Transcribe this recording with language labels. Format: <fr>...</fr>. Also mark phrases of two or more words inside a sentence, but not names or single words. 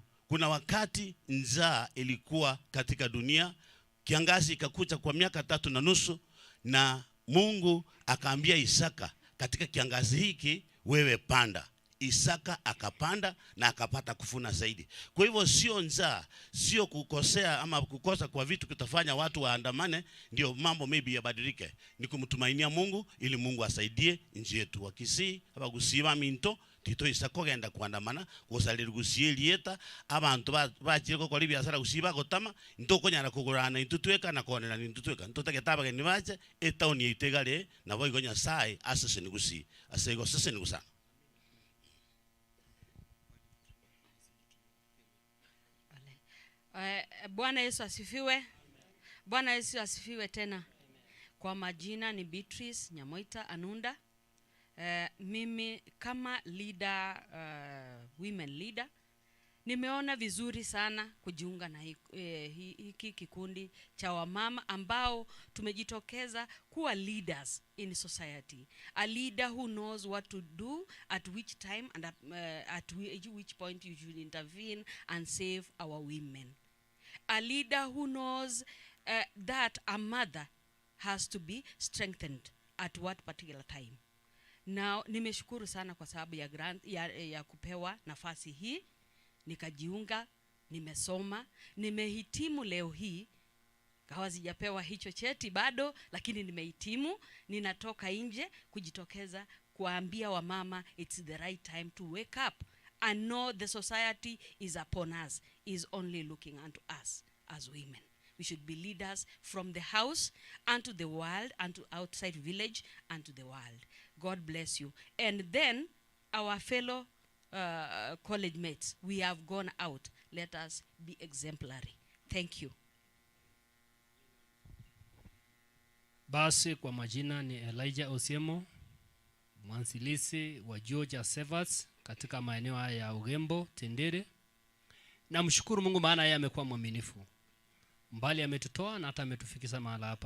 <sw>Kuna wakati njaa ilikuwa katika dunia, kiangazi ikakuja kwa miaka 3.5 na Mungu akaambia Isaka, katika kiangazi hiki wewe panda. Isaka akapanda na akapata kufuna zaidi. Kwa hivyo sio njaa, sio kukosea ama kukosa kwa vitu kitafanya watu waandamane ndio mambo maybe yabadilike. Ni kumtumainia Mungu ili Mungu asaidie nchi yetu.</sw> <guz>Wakisii abagusiba minto tito Isaka genda kuandamana kusalira Gusii lieta abantu bachire ko kori biasara gusiba gotama ntoko nyara kugurana intutweka na konera intutweka ntotake tabaga ni bache etauni itegale na boigo Nyasaye asese ni Gusii asego sese ni Gusana.</guz> <sw>Bwana Yesu asifiwe. Bwana Yesu asifiwe tena. Kwa majina ni Beatrice Nyamoita Anunda. Mimi kama leader,</sw> <en>women leader,</en> <sw>nimeona vizuri sana kujiunga na hiki kikundi cha wamama ambao tumejitokeza kuwa</sw> <en>leaders in society. A leader who knows what to do at which time and at which point you should intervene and save our women. A leader who knows that a mother has to be strengthened at what particular time. Now,</en> <sw>nimeshukuru sana kwa sababu ya kupewa nafasi hii. Nikajiunga, nimesoma, nimehitimu leo hii. Kawa sijapewa hicho cheti bado, lakini nimehitimu. Ninatoka nje kujitokeza kuambia wamama</sw> <en>it's the right time to wake up and know the society is upon us, is only looking unto us as women. We should be leaders from the house unto the world, unto outside village, unto the world. God bless you. And then our fellow college mates, we have gone out. Let us be exemplary. Thank you.</en> <sw>Basi kwa majina ni Elijah Osiemo, mwanzilishi wa Georgia Servants katika maeneo haya ya Ugembo, Tendere. Namshukuru Mungu maana yeye amekuwa mwaminifu. Mbali ametutoa na hata ametufikisha mahali hapa.</sw>